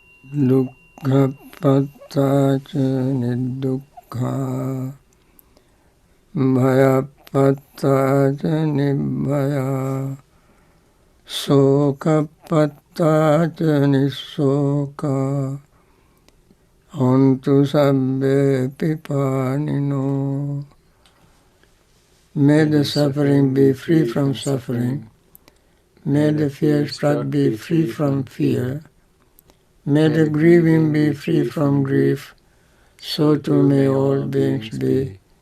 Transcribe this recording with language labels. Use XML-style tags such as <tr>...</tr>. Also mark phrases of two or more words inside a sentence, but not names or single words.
<pi>dukkhapattaca niddukkha, bhayapattaca nibbhaya, sokapattaca nissoka, hontu sabbe pipanino.</pi> <en>May the suffering be free from suffering. May the fear-struck be free from fear. May the grieving be free from grief. So too may all beings be.</en>